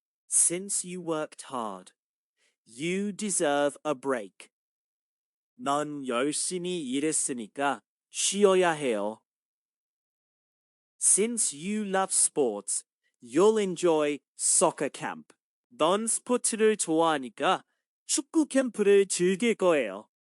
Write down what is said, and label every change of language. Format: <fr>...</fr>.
<en>Since you worked hard, you deserve a break.</en> <ko>넌 열심히 일했으니까 쉬어야 해요.</ko> <en>Since you love sports, you'll enjoy soccer camp.</en> <ko>넌 스포츠를 좋아하니까 축구 캠프를 즐길 거예요.</ko>